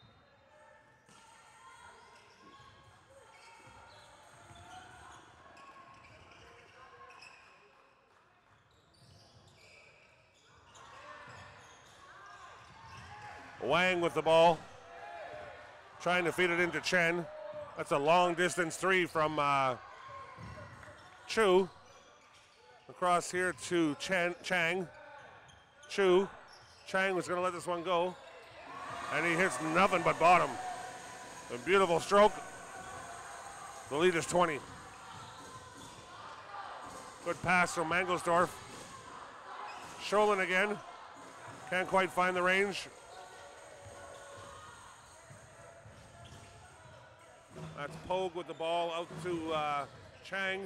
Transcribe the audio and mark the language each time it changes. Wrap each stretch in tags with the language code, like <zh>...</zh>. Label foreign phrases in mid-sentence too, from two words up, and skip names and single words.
<en>Wang with the ball, trying to feed it into Chen. That's a long distance three from Chu. Across here to Chang. Chu. Chang was going to let this one go. And he hits nothing but bottom. A beautiful stroke. The lead is 20. Good pass from Mangelsdorf. Scholin again. Can't quite find the range. That's Pogue with the ball out to Chang.</en>